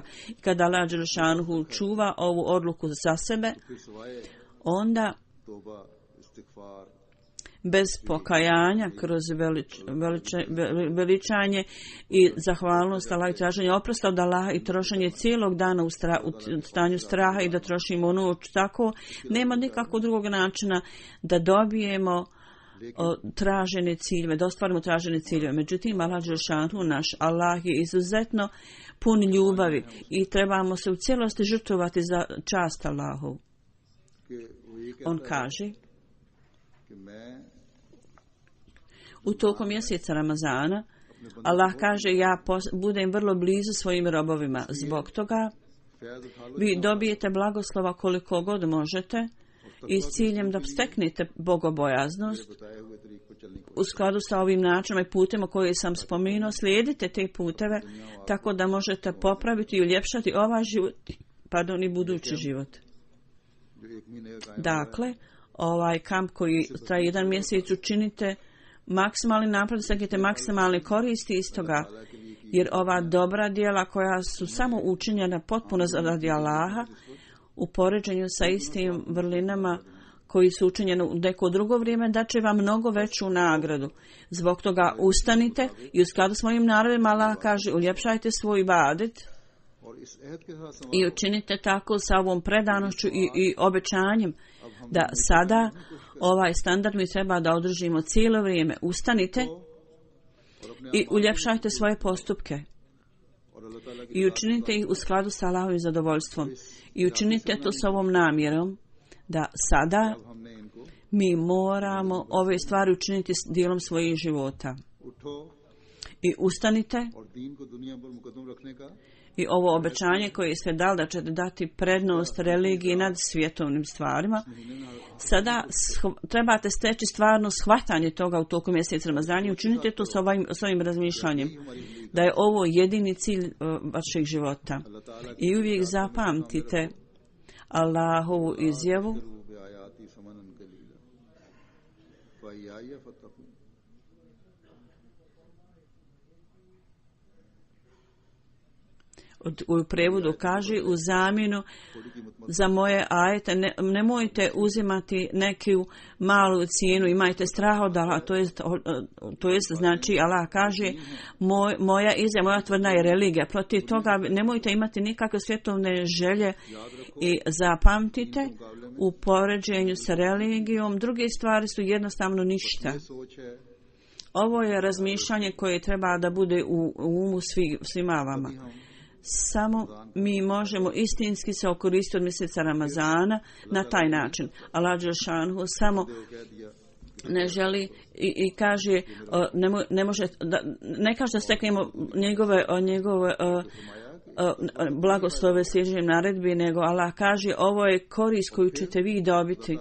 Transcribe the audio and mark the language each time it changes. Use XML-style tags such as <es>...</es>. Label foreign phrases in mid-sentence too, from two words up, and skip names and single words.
<bs>I kada Allah dželešanu čuva ovu odluku za sebe, onda bez pokajanja, kroz veličanje i zahvalnost Allah i traženje oprosta od Allaha i trošenje cijelog dana u stanju straha i da trošimo noć, tako nema nikakvog drugog načina da dobijemo tražene ciljeve, da ostvarimo tražene ciljeve. Međutim, Allah dželešanu, naš Allah je izuzetno pun ljubavi i trebamo se u cijelosti žrtvovati za čast Allahu. On kaže,</bs> <ur>کہ میں</ur> <bs>u toku mjeseca Ramazana, Allah kaže, ja budem vrlo blizu svojim robovima. Zbog toga</bs> <ur>فیض اٹھا لو</ur> <bs>vi dobijete blagoslova koliko god možete i s ciljem da steknete bogobojaznost</bs> <ur>بتائے ہوئے طریق پر چلنے کو</ur> <bs>u skladu sa ovim načinom i putima koje sam spomenuo, slijedite te puteve tako da možete popraviti i uljepšati ovaj život, i budući život.</bs> <ur>جو ایک مہینے کا قائم</ur> <bs>Dakle, ovaj kamp koji traje jedan mjesec učinite maksimalni napred, steknite maksimalne koristi iz toga, jer ova dobra djela koja su samo učinjena potpuno radi Allaha u poređenju sa istim vrlinama koji su učinjeni u neko drugo vrijeme, daće vam mnogo veću nagradu. Zbog toga ustanite i u skladu s mojim naredbama Allah kaže, uljepšajte svoj ibadet</bs> <ur>اور اس عہد کے ساتھ</ur> <bs>i učinite tako sa ovom predanošću i obećanjem da sada ovaj standard mi treba da održimo cijelo vrijeme. Ustanite i uljepšajte svoje postupke</bs> <ur>اور اللہ تعالیٰ کی</ur> <bs>i učinite ih u skladu sa Allahovim zadovoljstvom i učinite to s ovom namjerom da sada</bs> <ur>ہم نے ان کو</ur> <bs>mi moramo ove stvari učiniti s dijelom svojih života.</bs> <ur>اٹھو</ur> <bs>I ustanite</bs> <ur>اور دین کو دنیا پر مقدم رکھنے کا</ur> <bs>i ovo obećanje koje ste dali da ćete dati prednost religiji nad svjetovnim stvarima, sada trebate steći stvarno shvatanje toga u toku mjeseca Ramazana i učinite to s ovim razmišljanjem, da je ovo jedini cilj vašeg života. I uvijek zapamtite Allahovu izjavu</bs> <ar>آياتي ثمنا قليلا فإياي فاتقون</ar> <bs>u prevodu kaže u zamjenu za moje ajete nemojte uzimati neku malu cijenu, imajte strah od Allaha, to jest znači Allah kaže moja izjava, moja tvrdna je religija, protiv toga nemojte imati nikakve svjetovne želje i zapamtite u poređenju sa religijom druge stvari su jednostavno ništa.</bs> <ur>سوچ ہے</ur> <bs>Ovo je razmišljanje koje treba da bude u umu svima vama. Samo mi možemo istinski se okoristiti od mjeseca Ramazana na taj način. Allah dželešanu samo ne želi i kaže ne može ne kaže da steknemo njegove blagoslove slijeđenjem naredbi, nego Allah kaže ovo je korist koju ćete vi dobiti.</bs>